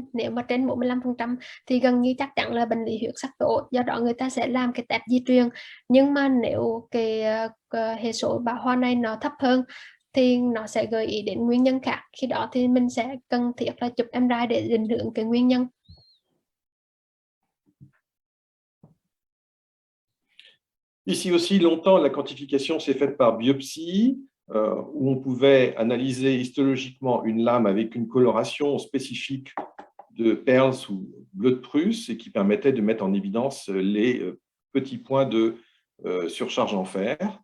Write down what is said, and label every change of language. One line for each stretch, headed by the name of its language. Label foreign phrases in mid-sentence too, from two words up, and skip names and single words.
Vietnamese: Nếu mà trên 45% thì gần như chắc chắn là bệnh lý huyết sắc tố, do đó người ta sẽ làm cái test di truyền. Nhưng mà nếu cái hệ số bão hòa này nó thấp hơn thì nó sẽ gợi ý đến nguyên nhân khác. Khi đó thì mình sẽ cần thiết là chụp MRI để định hướng cái nguyên nhân.
French: Ici aussi, longtemps, la quantification s'est faite par biopsie, où on pouvait analyser histologiquement une lame avec une coloration spécifique de Perls ou bleu de Prusse et qui permettait de mettre en évidence les petits points de surcharge en fer.